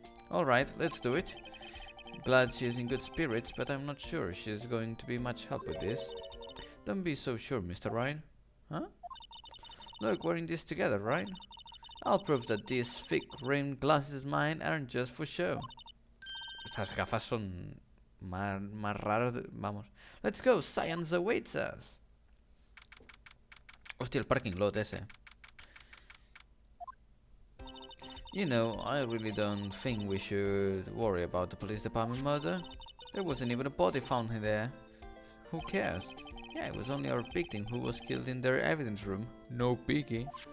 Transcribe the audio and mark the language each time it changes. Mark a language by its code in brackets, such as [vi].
[en] Alright, let's do it. Glad she's in good spirits, but I'm not sure she's going to be much help with this. Don't be so sure, Mr. Wright. Huh? Look, we're in this together, right? I'll prove that these thick-rimmed glasses of mine aren't just for show. [es] Estas gafas son más raras. Vamos. [en] Let's go, science awaits us. [es] Hostia, el [en] parking lot [es] ese. [en] You know, I really don't think we should worry about the police department murder. There wasn't even a body found there. Who cares? Yeah, it was only our victim who was killed in their evidence room. No biggie.